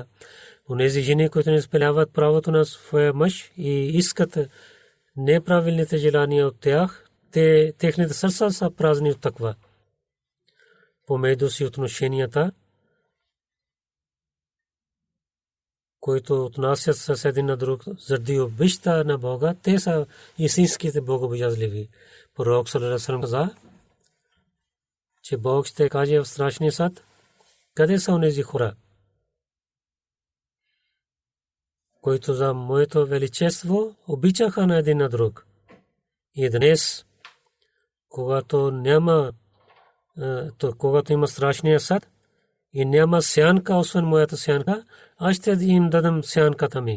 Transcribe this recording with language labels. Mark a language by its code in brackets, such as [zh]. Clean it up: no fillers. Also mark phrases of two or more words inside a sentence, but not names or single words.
[bg] Онези жени, които не изпълняват правото на своя мъж и искат неправилните желания от тях, техните сърца са празни от таква. Помежду си отношенията, които отнасят с един на друг заради обичта на Бога, те са истинските богобоязливи. Пророк [ar] صلى الله عليه وسلم [bg] каза, че Бог ще каже в страшния съд, къде са онези хора, които за моето величество обичаха на един на друг. И днес, когато има страшния съд и няма сянка, освен моята сянка, аз ще им дадам сянката ми.